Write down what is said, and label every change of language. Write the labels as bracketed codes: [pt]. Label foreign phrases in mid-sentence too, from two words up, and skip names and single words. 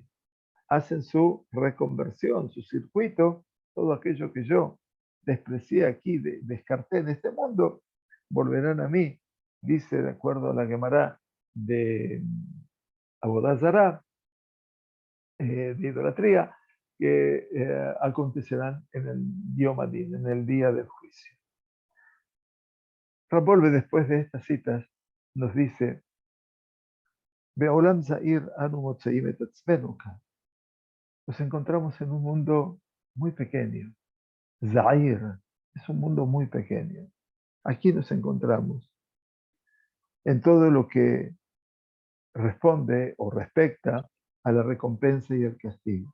[es] Hacen su reconversión, su circuito, todo aquello que yo desprecié aquí, descarté en este mundo, volverán a mí, dice de acuerdo a la Gemara de Abodá Zará, de idolatría, que acontecerán en el [he] יום הדין, [es] en el día del juicio. Rabolve, después de estas citas, nos dice: [he] בעולם זעיר אנו מוצאים את עצמנו כאן. [es] Nos encontramos en un mundo muy pequeño. Za'ir es un mundo muy pequeño. Aquí nos encontramos en todo lo que responde o respecta a la recompensa y el castigo.